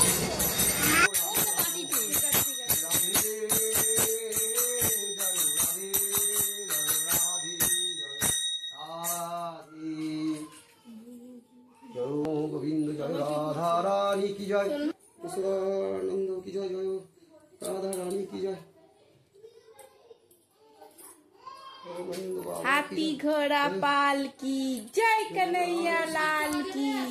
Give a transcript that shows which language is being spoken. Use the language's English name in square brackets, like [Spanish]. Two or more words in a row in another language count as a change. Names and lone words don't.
[Hindi] गोविंद जय राधा रानी की जय, आनंद की जय, जय राधा रानी की जय। हाथी घोड़ा पाल की जय, कन्हैया लाल की।